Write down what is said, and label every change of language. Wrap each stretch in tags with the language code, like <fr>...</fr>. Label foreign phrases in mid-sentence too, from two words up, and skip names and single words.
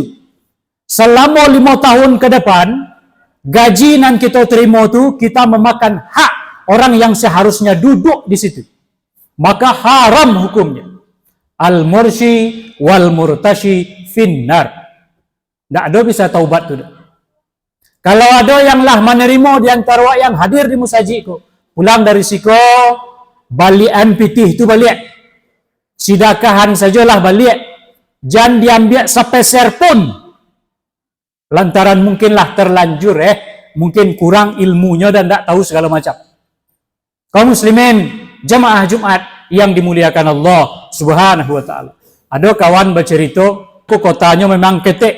<id>Selama 5 tahun ke depan, gaji yang kita terima tu kita memakan hak orang yang seharusnya duduk di situ. Maka haram hukumnya.</id> <ar>المرسي والمرتشي في النار.</ar> <min>Tak ada bisa taubat tu. Kalau ada yang lah menerima di antara wak yang hadir di musajid ko, pulang dari siko balian pitih tu balik. Sidakahan sajalah balik.</min> <id>Jangan diambil sepeser pun. Lantaran mungkinlah terlanjur mungkin kurang ilmunya dan tak tahu segala macam. Kaum muslimin, jamaah Jumat yang dimuliakan Allah</id> <ar>سبحانه وتعالى.</ar> <id>Ada kawan bercerita, kotanya memang ketek.</id>